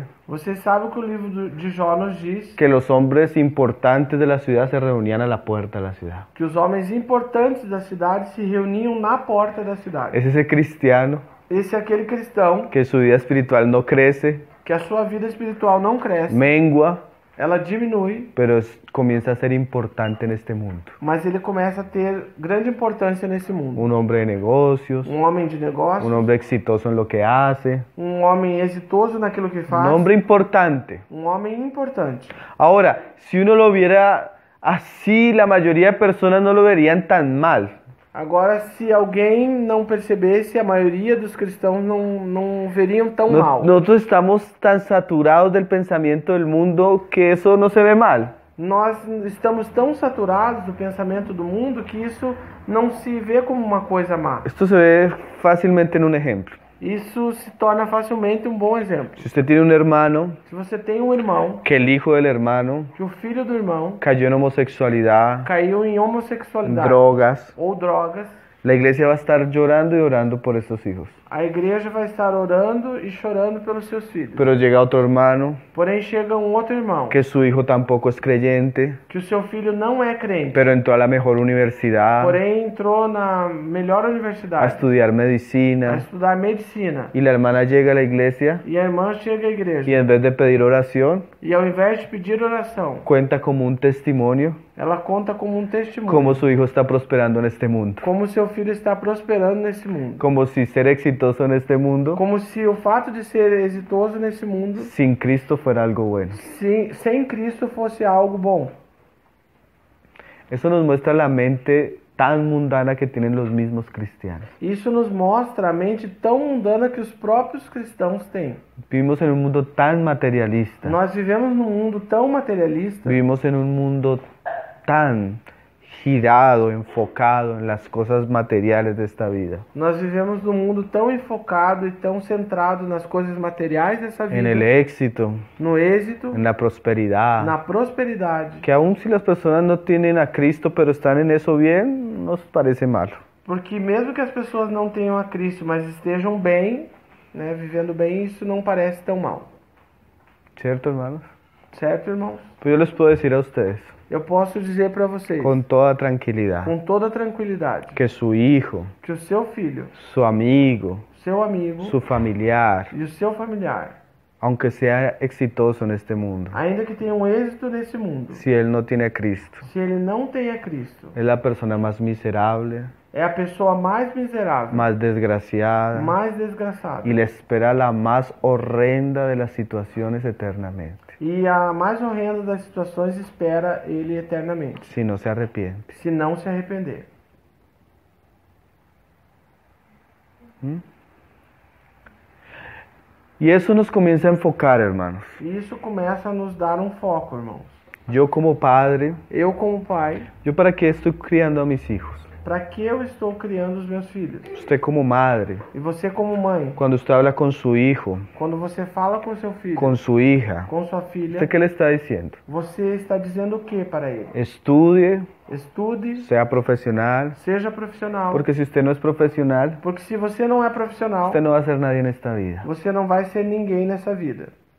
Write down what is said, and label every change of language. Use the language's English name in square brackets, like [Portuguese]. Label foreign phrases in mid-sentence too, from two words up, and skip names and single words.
[Portuguese] Você sabe que o livro de Jó nos diz [Spanish] que los hombres importantes de la ciudad se reunían a la puerta de la ciudad. [Portuguese] que os homens importantes da cidade se reuniam na porta da cidade. [Spanish] Es ese cristiano [Portuguese] Esse é aquele cristão [Spanish] que su vida espiritual no crece, [Portuguese] que a sua vida espiritual não cresce, [Spanish] mengua, [Portuguese] ela diminui, [Spanish] pero comienza a ser importante en este mundo. [Portuguese] mas ele começa a ter grande importância nesse mundo. [Spanish] Un hombre de negocios, [Portuguese] Um homem de negócios, [Spanish] un hombre exitoso en lo que hace, [Portuguese] um homem exitoso naquilo que [Spanish] un [Portuguese] faz, [Spanish] hombre importante. [Portuguese] um homem importante. [Spanish] Ahora, si uno lo viera así, la mayoría de personas no lo verían tan mal. [Portuguese] Agora, se alguém não percebesse, a maioria dos cristãos não veriam tão mal. [Spanish] Nosotros estamos tan saturados del pensamiento del mundo que eso no se ve mal. [Portuguese] Nós estamos tão saturados do pensamento do mundo que isso não se vê como uma coisa má. [Spanish] Esto se ve fácilmente en un ejemplo. [Portuguese] Isso se torna facilmente um bom exemplo. [Spanish] Si usted tiene un hermano, [Portuguese] Se você tem um irmão, [Spanish] que el hijo del hermano [Portuguese] que o filho do irmão [Spanish] cayó en homosexualidad, [Portuguese] caiu em homossexualidade [Spanish] drogas, [Portuguese] ou drogas, [Spanish] la iglesia va a estar llorando y orando por esos hijos. [Portuguese] a igreja vai estar orando e chorando pelos seus filhos. [Spanish] Pero llega otro hermano, [Portuguese] Porém, chega um outro irmão, [Spanish] que su hijo tampoco es creyente, [Portuguese] que o seu filho não é crente, [Spanish] pero entró a la mejor universidad [Portuguese] porém entrou na melhor a universidade, [Spanish] estudiar a medicina, [Portuguese] estudar medicina. [Spanish] y la hermana llega a la iglesia [Portuguese] E a irmã chega à [Spanish] y [Portuguese] igreja, [Spanish] en vez de pedir oración, [Portuguese] e ao invés de pedir oração, [Spanish] cuenta como un testimonio [Portuguese] ela conta como um testemunho, [Spanish] cómo su hijo está prosperando en este mundo. [Portuguese] como seu filho está prosperando nesse mundo. [Spanish] Como si ser exitoso en este mundo [Portuguese] Como se o fato de ser exitoso nesse mundo, [Spanish] sin Cristo fuera algo bueno. [Portuguese] sem Cristo, fosse algo bom. [Spanish] Eso nos muestra la mente tan mundana que tienen los mismos cristianos. [Portuguese] Isso nos mostra a mente tão mundana que os próprios cristãos têm. [Spanish] Vivimos en un mundo tan materialista. [Portuguese] Nós vivemos num mundo tão materialista, [Spanish] Vivimos en un mundo tan girado, enfocado en las cosas materiales de esta vida. [Portuguese] nós vivemos num mundo tão enfocado e tão centrado nas coisas materiais dessa [Spanish] En el [Portuguese] vida, [Spanish] éxito, [Portuguese] no êxito, [Spanish] en la prosperidad. [Portuguese] na prosperidade. [Spanish] Que aun si las personas no tienen a Cristo pero están en eso bien, nos parece malo. [Portuguese] Porque mesmo que as pessoas não tenham a Cristo, mas estejam bem, né, vivendo bem, isso não parece tão mal. [Spanish] ¿Cierto, hermanos? [Portuguese] Certo, irmãos? [Spanish] Pues yo les puedo decir a ustedes, [Portuguese] Eu posso dizer para vocês, [Spanish] con toda tranquilidad, [Portuguese] com toda tranquilidade, [Spanish] que su hijo, [Portuguese] que o seu filho, [Spanish] su amigo, [Portuguese] seu amigo [Spanish] su familiar, [Portuguese] e o seu familiar, [Spanish] aunque sea exitoso en este mundo, [Portuguese] ainda que tenham êxito nesse mundo, [Spanish] si él no tiene a Cristo, [Portuguese] se ele não tem a Cristo, [Spanish] es la persona más miserable, [Portuguese] é a pessoa mais miserável, [Spanish] más desgraciada [Portuguese] mais desgraçada [Spanish] y le espera la más horrenda de las situaciones eternamente, [Portuguese] e a mais horrenda das situações espera ele eternamente, [Spanish] si no se arrepiente. [Portuguese] se não se arrepender. [Spanish] Y eso nos comienza a enfocar, hermanos. [Portuguese] E isso começa a nos dar um foco, irmãos. [Spanish] Yo como padre, [Portuguese] Eu como pai, [Spanish] ¿yo para qué estoy criando a mis hijos? [Portuguese] para que eu estou criando os meus filhos? [Spanish] Usted como madre, [Portuguese] E você como mãe, [Spanish] cuando usted habla con su hijo, [Portuguese] quando você fala com seu filho, [Spanish] con su hija, [Portuguese] com sua filha, [Spanish] ¿usted qué le está diciendo? [Portuguese] você está dizendo o que para ele? [Spanish] Estudie, [Portuguese] Estude, [Spanish] sea profesional, [Portuguese] seja profissional. [Spanish] porque si usted no es profesional, [Portuguese] Porque se você não é profissional, [Spanish] usted no va a ser nadie en esta vida. [Portuguese] você não vai ser ninguém nessa vida.